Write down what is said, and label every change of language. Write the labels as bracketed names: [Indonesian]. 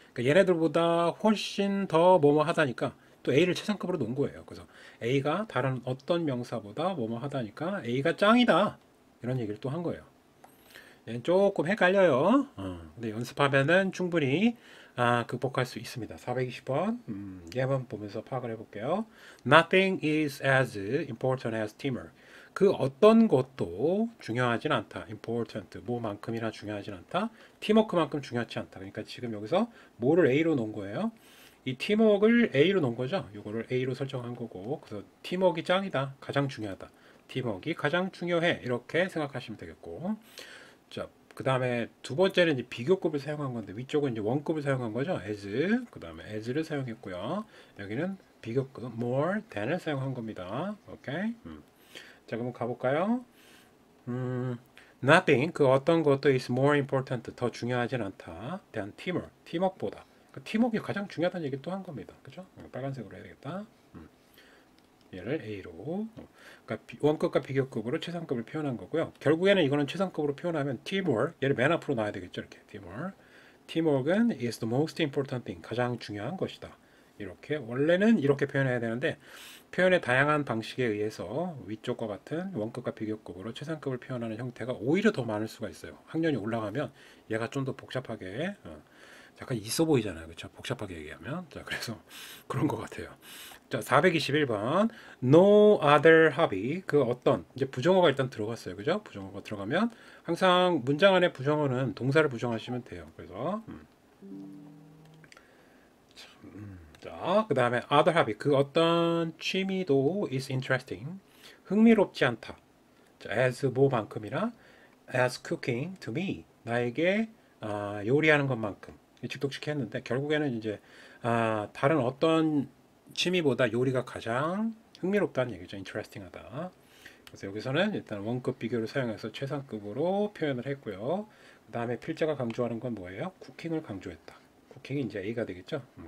[Korean] 그러니까 얘네들보다 훨씬 더 뭐뭐 하다니까 또 A를 최상급으로 놓은 거예요. 그래서 A가 다른 어떤 명사보다 뭐뭐 하다니까 A가 짱이다. 이런 얘기를 또 한 거예요. 얘는 조금 헷갈려요. 근데 연습하면은 충분히 극복할 수 있습니다. 420번 예문 보면서 파악을 해볼게요. [English] Nothing is as important as teamwork. [Korean] 그 어떤 것도 중요하진 않다. important 뭐만큼이나 중요하진 않다. 팀워크만큼 중요하지 않다. 그러니까 지금 여기서 뭐를 A로 놓은 거예요? 이 팀워크를 A로 놓은 거죠. 이거를 A로 설정한 거고, 그래서 팀워크가 짱이다. 가장 중요하다. 팀워크가 가장 중요해. 이렇게 생각하시면 되겠고, 자, 그 다음에 두 번째는 이제 비교급을 사용한 건데, 위쪽은 이제 원급을 사용한 거죠. [English] as. [Korean] 그 다음에 as를 사용했고요. 여기는 비교급 more than을 사용한 겁니다. 오케이. 자, 그럼 가볼까요? Nothing 그 어떤 것도 [English] is more important [Korean] 더 중요하진 않다. [English] than teamwork [Korean] 팀워크보다. 그 팀워크가 가장 중요하다는 얘기를 또 한 겁니다. 그죠? 빨간색으로 해야 되겠다. 얘를 A로 그러니까 원급과 비교급으로 최상급을 표현한 거고요. 결국에는 이거는 최상급으로 표현하면 teamwork 얘를 맨 앞으로 놔야 되겠죠. 이렇게 [English] teamwork은 is the most important thing [Korean] 가장 중요한 것이다. 이렇게 원래는 이렇게 표현해야 되는데 표현의 다양한 방식에 의해서 위쪽과 같은 원급과 비교급으로 최상급을 표현하는 형태가 오히려 더 많을 수가 있어요. 학년이 올라가면 얘가 좀 더 복잡하게 약간 있어 보이잖아요. 그렇죠? 복잡하게 얘기하면. 자, 그래서 그런 것 같아요. 자, 421번. [English] No other hobby. [Korean] 그 어떤 이제 부정어가 일단 들어갔어요. 그죠? 부정어가 들어가면 항상 문장 안에 부정어는 동사를 부정하시면 돼요. 그래서 자, 그 다음에 other hobby. 그 어떤 취미도 [English] is interesting. [Korean] 흥미롭지 않다. 자, [English] as [Korean] 뭐만큼이나 [English] as cooking to me. [Korean] 나에게 요리하는 것만큼. 직독식 했는데 결국에는 이제 다른 어떤 취미보다 요리가 가장 흥미롭다는 얘기죠. interesting하다. 그래서 여기서는 일단 원급 비교를 사용해서 최상급으로 표현을 했고요. 그 다음에 필자가 강조하는 건 뭐예요? 쿠킹을 강조했다. 쿠킹이 이제 A가 되겠죠.